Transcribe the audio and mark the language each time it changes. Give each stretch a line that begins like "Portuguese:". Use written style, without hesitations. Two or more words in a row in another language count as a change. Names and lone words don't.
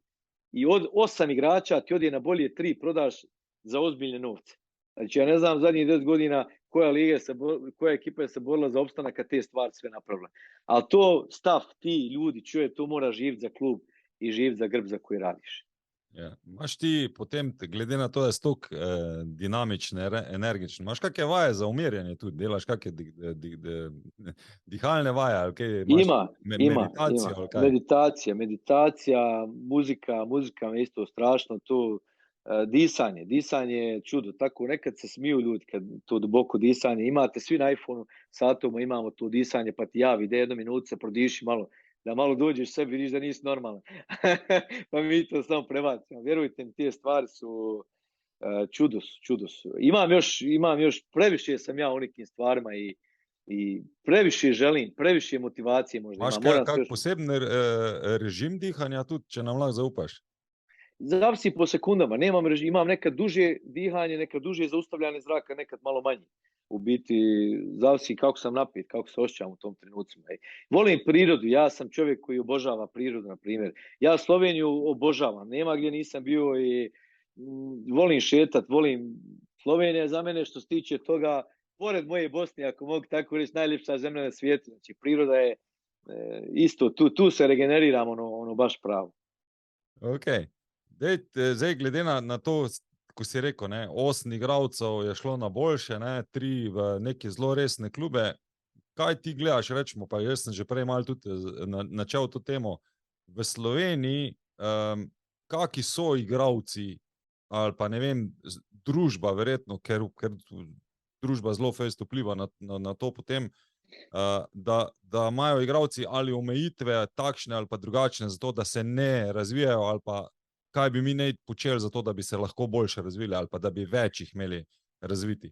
Bosnian: I od 8 igrača ti odje na bolje 3 prodaš za ozbiljne novce. Znači, ja ne znam zadnjih 10 godina koja ekipa je se borila za opstanak kad te stvari sve napravila. Ali to stav, ti ljudi, čuje, to mora živjeti za klub i živjeti za grb za koji radiš.
Slovenian: Ja. Imaš ti potem, glede na to, da je stok dinamičen, energičen, imaš kakšne vaje za umirjanje tudi? Delaš kakšne dihalne vaje? Ali kaj,
Bosnian: meditacija, muzika me isto strašno tu. Disanje je čudo. Tako nekad se smiju ljudi kad to duboko disanje. Imate svi na iPhone-u, satoma imamo to disanje, pa ti javi, ide 1 minutu se prodiši malo, da malo dođeš sebi, vidiš da nisi normalan. Pa mi to samo prebacimo. Vjerujte mi, te stvari su čudo su. Imam još, previše sam ja u nekim stvarima i previše želim, previše motivacije možda.
Slovenian: Imaš kak poseben režim dihanja tudi, če nam lahko zaupaš?
Bosnian: Zavisi po sekundama. Nemam režim, imam nekad duže dihanje, nekad duže zaustavljanje zraka, nekad malo manje. U biti, zavisi kako sam napit, kako se osjećam u tom trenutcima. Volim prirodu, ja sam čovjek koji obožava prirodu, na primjer. Ja Sloveniju obožavam, nema gdje nisam bio i volim šetat, Slovenija je za mene što se tiče toga, pored moje Bosne, ako mogu tako reći, najljepša zemlja na svijetu. Znači, priroda je isto, tu se regeneriramo ono baš pravo.
Slovenian: Ok. Zdaj, glede na to, ko si rekel, 8 igralcev je šlo na boljše, 3 v neke zelo resne klube. Kaj ti gledaš, rečemo, pa jaz sem že prej malo tudi načel to temo. V Sloveniji, kaki so igralci, ali pa ne vem, družba verjetno, ker družba zelo fejst vpliva na to potem, da imajo igralci ali omejitve takšne ali pa drugačne, zato da se ne razvijajo, ali pa kaj bi mi ne počeli za to, da bi se lahko boljše razvili, ali pa da bi več jih imeli razviti.